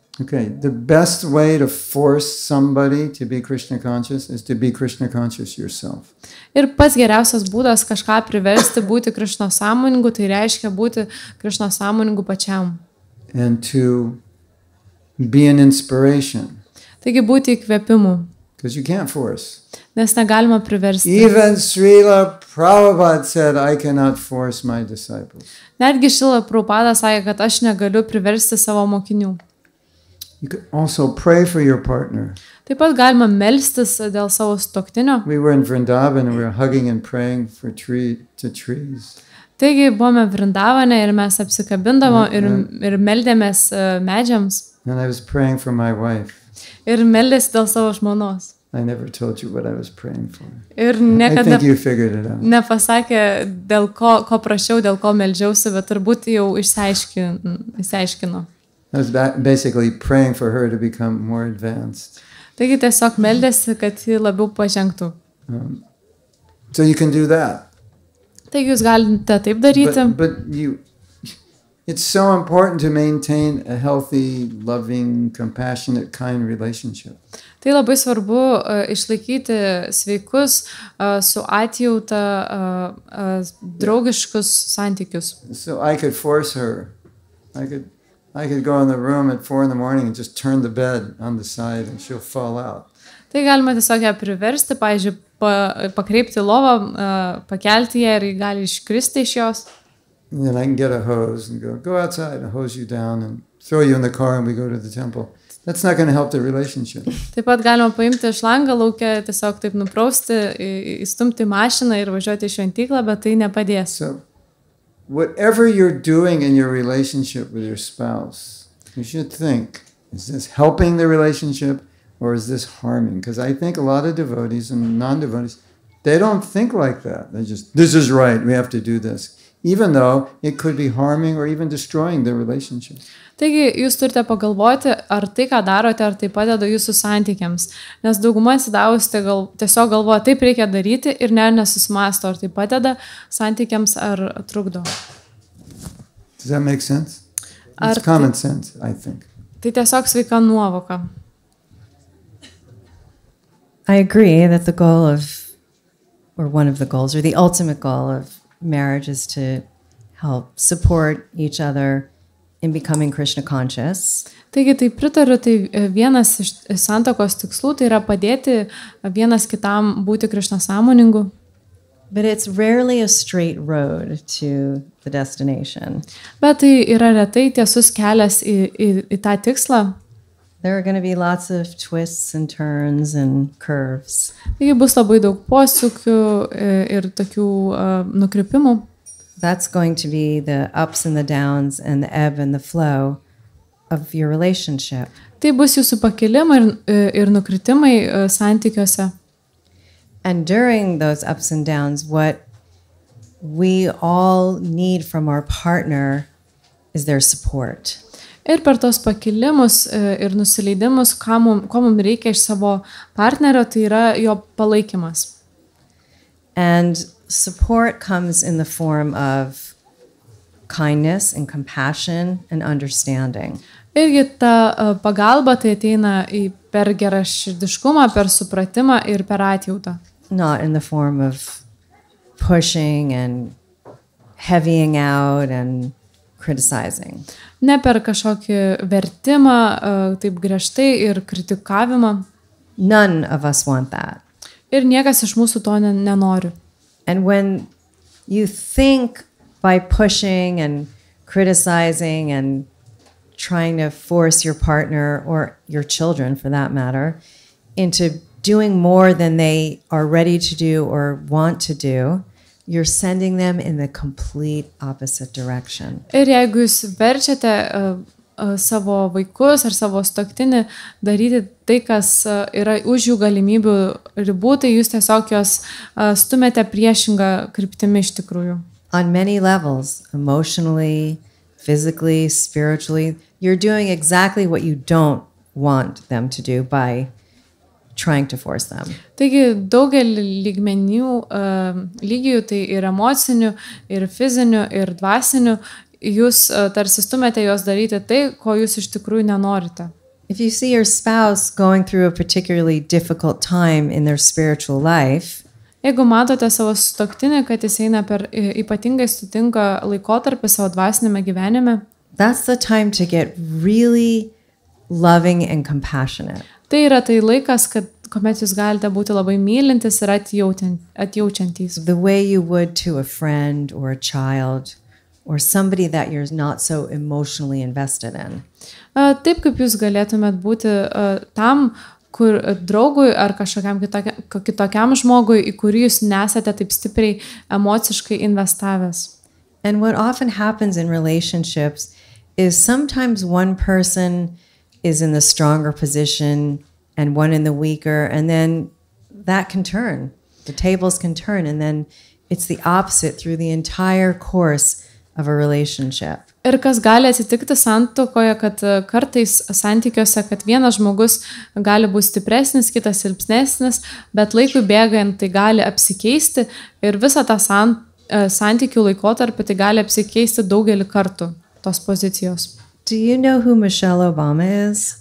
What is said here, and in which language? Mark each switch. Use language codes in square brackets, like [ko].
[en] Okay, the best way to force somebody to be Krishna conscious is to be Krishna conscious yourself. [lt] Ir pats geriausias būdas kažką priversti būti Krišno sąmoningu, tai reiškia būti Krišno sąmoningu pačiam. [en] And to be an inspiration. [lt] Taigi būti įkvėpimu, [en] Because you can't force. [lt] nes negalima priversti. [en] Even Srila Prabhupada said, I cannot force my disciples. [lt] Netgi Šrila Prabhupada sakė, kad aš negaliu priversti savo mokinių. [en] You could also pray for your partner. [lt] Taip pat galima melstis dėl savo sutuoktinio. [en] We were in Vrindavan and we were hugging and praying for trees. [lt] Taigi buvome Vrindavane ir mes apsikabindavo ir meldėmės medžiams. [en] And I was praying for my wife. [lt] Ir meldėsi dėl savo žmonos. [en] I never told you what I was praying for. [lt] Ir [en] I [lt] niekada [en] think you figured it out. [lt] nepasakė, dėl ko prašiau, dėl ko meldžiausi, bet turbūt jau išsiaiškino. [en] I was basically praying for her to become more advanced. [lt] Taigi tiesiog meldėsi, kad ji labiau pažengtų. [en] So you can do that. [lt] Taigi jūs galite taip daryti. [en] But it's so important to maintain a healthy, loving, compassionate, kind relationship. [lt] Tai labai svarbu išlaikyti sveikus, su atjauta, draugiškus santykius. [en] So I could force her. I could go in the room at 4 a.m. and just turn the bed on the side and she'll fall out. [lt] Tai galima tiesiog ją priversti, pavyzdžiui, pakreipti lovą, pakelti ją ir gali iškristi iš jos. [en] And then I can get a hose and go outside and hose you down and throw you in the car and we go to the temple. That's not going to help the relationship. [lt] Taip pat galima paimti šlangą lauke, tiesiog taip nuprausti, įstumti mašiną ir važiuoti į šventyklą, bet tai nepadės. [en] So whatever you're doing in your relationship with your spouse, you should think, is this helping the relationship or is this harming? Because I think a lot of devotees and non-devotees, they don't think like that. They just, this is right, we have to do this. Even though it could be harming or even destroying the relationship. [lt] Taigi jūs turite pagalvoti, ar tai, ką darote, ar tai padeda jūsų santykiams. Nes dauguma atsidavusi tiesiog galvoja, taip reikia daryti ir nesusimąsto, ar tai padeda santykiams, ar trukdo. [en] Does that make sense? It's common sense, I think. [lt] Tai tiesiog sveika nuovoka. [en] I agree that the goal of, or one of the goals, or the ultimate goal of marriage is to help support each other in becoming Krishna conscious. [lt] Taigi tai pritariu, tai vienas iš santuokos tikslų tai yra padėti vienas kitam būti Krishna sąmoningu. [en] But it's rarely a straight road to the destination. [lt] Bet tai yra retai tiesus kelias į tą tikslą. [en] There are going to be lots of twists and turns and curves. [lt] Taigi bus labai daug posūkių ir tokių nukrypimų. [en] That's going to be the ups and the downs and the ebb and the flow of your relationship. [lt] Tai bus jūsų pakilimai ir nukritimai santykiuose. [en] And during those ups and downs, what we all need from our partner is their support. [lt] Ir per tos pakilimus ir nusileidimus, ko mums reikia iš savo partnerio, tai yra jo palaikymas. [en] And support comes in the form of kindness and compassion and understanding. [lt] Irgi ta pagalba tai ateina per geraširdiškumą, per supratimą ir per atjautą. [en] Not in the form of pushing and heavying out and criticizing. [lt] Ne per kažkokį vertimą, taip griežtai ir kritikavimą. [en] None of us want that. [lt] Ir niekas iš mūsų to nenori. [en] And when you think by pushing and criticizing and trying to force your partner or your children, for that matter, into doing more than they are ready to do or want to do, you're sending them in the complete opposite direction. [lt] Ir jeigu jūs verčiate savo vaikus ar savo sutuoktinį daryti tai, kas yra už jų galimybių ribų, tai jūs tiesiog jos stumėte priešingą kryptimį iš tikrųjų. [en] On many levels, emotionally, physically, spiritually, you're doing exactly what you don't want them to do by trying to force them. [lt] Taigi daugelį lygių, tai ir emocinių, ir fizinių, ir dvasinių, jūs tarsi stumėte juos daryti tai, ko jūs iš tikrųjų nenorite. [en] If you see your spouse going through a particularly difficult time in their spiritual life, [lt] Jeigu matote savo sutuoktinį, kad jis eina per ypatingai sudėtingą laikotarpį savo dvasinėme gyvenime, [en] that's the time to get really loving and compassionate. [lt] tai yra tai laikas, kuomet jūs galite būti labai mylintis ir atjaučiantys. [en] The way you would to a friend or a child or somebody that you're not so emotionally invested in. [lt] Taip kaip jūs galėtumėt būti tam, kur draugui ar kažkokiam kitokiam žmogui, į kurį jūs nesate taip stipriai emociškai investavęs. [en] And what often happens in relationships is sometimes one person is in the stronger position and one in the weaker, and then that can turn. The tables can turn, and then it's the opposite through the entire course of a relationship. [lt] Ir kas gali atsitikti santuokoje, kad kartais santykiuose, kad vienas žmogus gali būti stipresnis, kitas silpnesnis, bet laikui bėgant tai gali apsikeisti ir visą tą santykių laikotarpį tai gali apsikeisti daugelį kartų tos pozicijos. [en] Do you know who Michelle Obama is?